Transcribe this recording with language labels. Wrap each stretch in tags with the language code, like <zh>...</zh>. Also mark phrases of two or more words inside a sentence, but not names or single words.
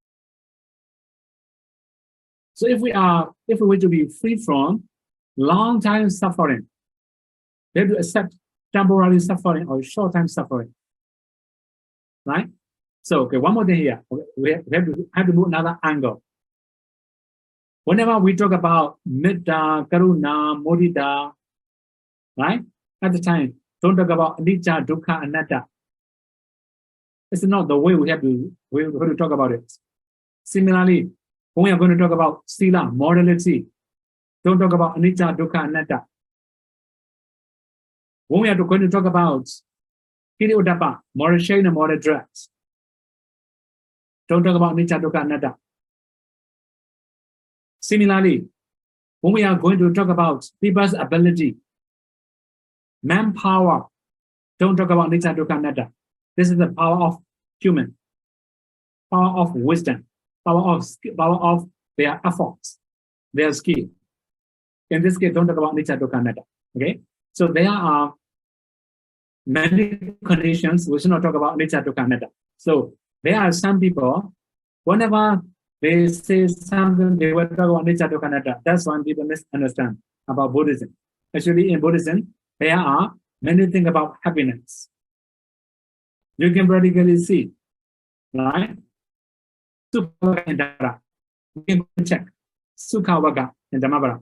<en>So if we were to be free from long-time suffering, we have to accept temporary suffering or short-time suffering. Right? So, okay, one more thing here. We have to move another angle. Whenever we talk about</en> <pi>Metta, Karuna, Mudita,</pi> <en>right? At the time, Don't talk about</en> <pi>anicca, dukkha, anatta.</pi> <en>It's not the way we have to talk about it. Similarly, when we are going to talk about sila, morality, don't talk about</en> <pi>anicca, dukkha, anatta.</pi> <en>When we are going to talk about hiri-udappa, moral shame and moral dread, don't talk about</en> <pi>anicca, dukkha, anatta.</pi> <en>Similarly, when we are going to talk about people's ability, manpower, don't talk about</en> <pi>anicca, dukkha, anatta.</pi> <en>This is the power of human, power of wisdom, power of their efforts, their skill. In this case, don't talk about</en> <pi>anicca, dukkha, anatta.</pi> <en>Okay, so there are many conditions. We should not talk about</en> <pi>anicca, dukkha, anatta.</pi> <en>So there are some people, whenever they say something, they will talk about</en> <pi>anicca, dukkha, anatta.</pi> <en>That's why people misunderstand about Buddhism. Actually, in Buddhism, there are many things about happiness. You can practically see, right? Sukha and Dhamma. You can check</en> <pi>Sukha, Vagga,</pi> <en>and Dhammavara.</en>